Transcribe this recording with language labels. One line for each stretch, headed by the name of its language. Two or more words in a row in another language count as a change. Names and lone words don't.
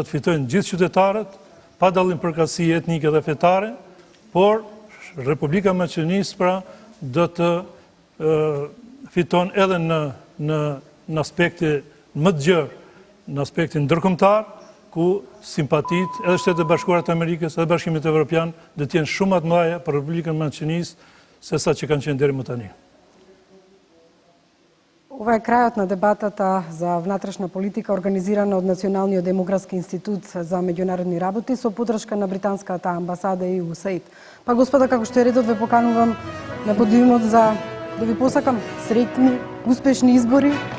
Albanian: të fitojnë gjithë qytetarët, pa dallim përkatësi etnike dhe fetare, por Republika Maqedonisë pra do të fiton edhe në aspekte më të gjerë, në aspektin ndërkombëtar, ku simpatit edhe Shtetet e Bashkuara të Amerikës edhe Bashkimit Evropian do të jenë shumë më të mëdha për Republikën Maqedonisë se sa që kanë qenë deri më tani.
Macedonian: Ова е крајот на дебатата за внатрешна политика организирана од Националниот демографски институт за меѓународни работи со поддршка на британската амбасада и USAID. Па господа, како што е редот, ве поканувам на подиумот за да ви посакам среќни, успешни избори.